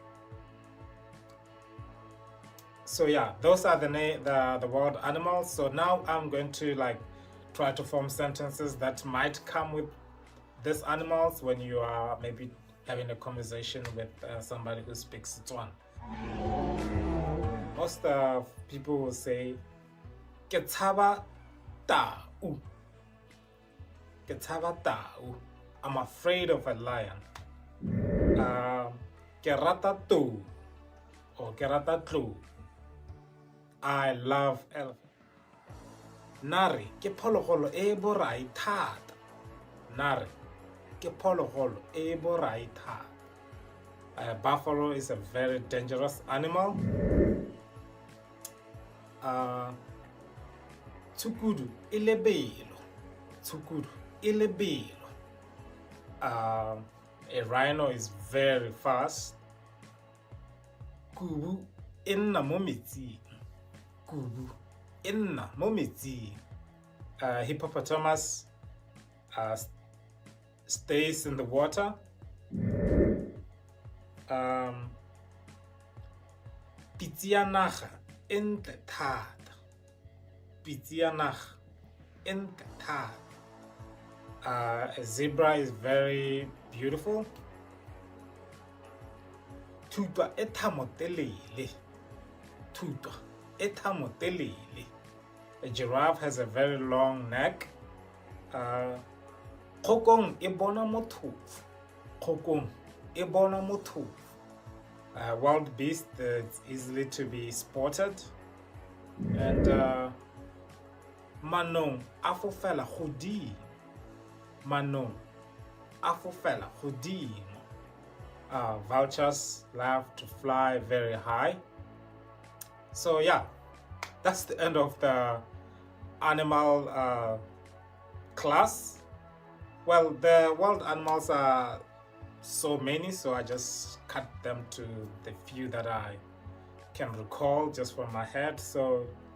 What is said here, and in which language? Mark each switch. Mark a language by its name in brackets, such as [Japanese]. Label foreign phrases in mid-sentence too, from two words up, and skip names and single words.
[English] So yeah, those are the wild animals. So now I'm going to like try to form sentences that might come with these animals when you are maybe having a conversation with somebody who speaks Setswana. Most people will say, [Tswana] "Ke tshaba tau." Ke tshaba tau. [English] I'm afraid of a lion. [Tswana] Ke rata tou or ke rata tlou. [English] I love elephant. [Tswana] Nari ke phologolo e borai thata. Nari ke phologolo e borai thata. [English] Buffalo is a very dangerous animal. [Tswana] Tsukudu e lebelo. Tsukudu e lebelo. [English] A rhino is very fast. [Tswana] Kubu e nna mo metsing. Kubu e nna mo metsing. [English] Hippopotamus stays in the water. [Tswana] Pitsianaga e ntle thata. Pitsianaga e ntle thata. [English] A zebra is very beautiful. [Tswana] Tutwa e thamotelele. Tutwa e thamotelele. [English] A giraffe has a very long neck. [Tswana] Kgokong e bona mothofu. Kgokong e bona mothofu. [English] Wild beast that's easily to be spotted. [Tswana] And manong a fofela godimo. Manong a fofela godimo. [English] Vultures love to fly very high. So yeah, that's the end of the animal class. Well, the wild animals are so many, so I just cut them to the few that I can recall just from my head.